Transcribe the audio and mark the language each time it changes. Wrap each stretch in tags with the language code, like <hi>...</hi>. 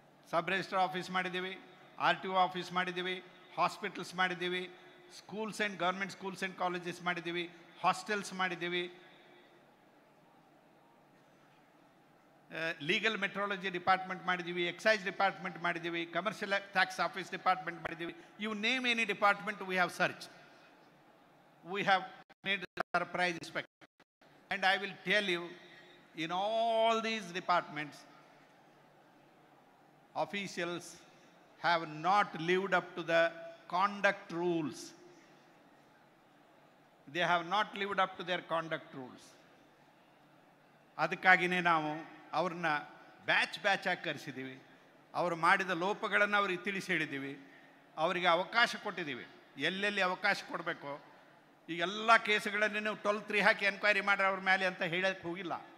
<kn>Sub registrar office ಮಾಡಿದ್ದೀವಿ, R T O office ಮಾಡಿದ್ದೀವಿ, hospitals ಮಾಡಿದ್ದೀವಿ, schools and government schools and colleges ಮಾಡಿದ್ದೀವಿ, hostels ಮಾಡಿದ್ದೀವಿ, ಲೀಗಲ್ ಮೆಟ್ರಾಲಜಿ ಡಿಪಾರ್ಟ್ಮೆಂಟ್ ಮಾಡಿದ್ದೀವಿ, ಎಕ್ಸೈಸ್ ಡಿಪಾರ್ಟ್ಮೆಂಟ್ ಮಾಡಿದ್ದೀವಿ, ಕಮರ್ಷಿಯಲ್ ಟ್ಯಾಕ್ಸ್ ಆಫೀಸ್ ಡಿಪಾರ್ಟ್ಮೆಂಟ್ ಮಾಡಿದ್ದೀವಿ.</kn> <en>You name any department we have search, we have made surprise inspection. And I will tell you, in all these departments, officials have not lived up to the conduct rules. They have not lived up to their conduct rules.</en> <kn>ಅದಕ್ಕಾಗಿಯೇ ನಾವು ಅವ್ರನ್ನ batch ಆಗಿ ಕರೆಸಿದ್ದೀವಿ. ಅವರು ಮಾಡಿದ ಲೋಪಗಳನ್ನು ಅವ್ರಿಗೆ ತಿಳಿಸಿ ಹೇಳಿದ್ದೀವಿ, ಅವರಿಗೆ ಅವಕಾಶ ಕೊಟ್ಟಿದ್ದೀವಿ. ಎಲ್ಲೆಲ್ಲಿ ಅವಕಾಶ ಕೊಡಬೇಕು, ಈ ಎಲ್ಲ ಕೇಸುಗಳನ್ನು ನೀವು 12-3 ಹಾಕಿ ಎನ್ಕ್ವೈರಿ ಮಾಡ್ರೆ ಅವ್ರ ಮೇಲೆ ಅಂತ ಹೇಳಕ್ಕೆ ಹೋಗಿಲ್ಲ.</kn>